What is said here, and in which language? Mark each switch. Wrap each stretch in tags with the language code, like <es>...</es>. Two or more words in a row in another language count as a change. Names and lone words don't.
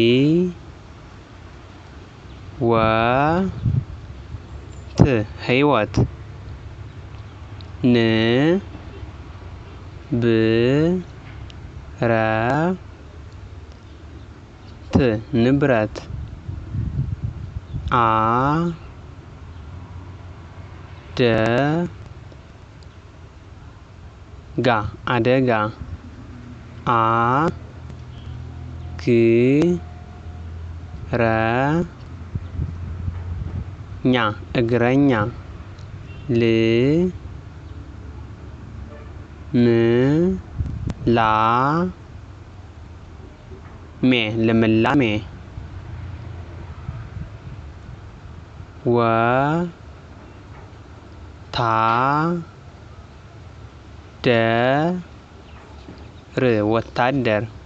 <am>ወ ህይወት ን ብ ረ ት ንብረት አ ደ ጋ አደጋ አ ግ ረ ኛ እግረኛ ል ም ላ ሜ ልምላሜ ወ ታ ደ ር ወታደር</am>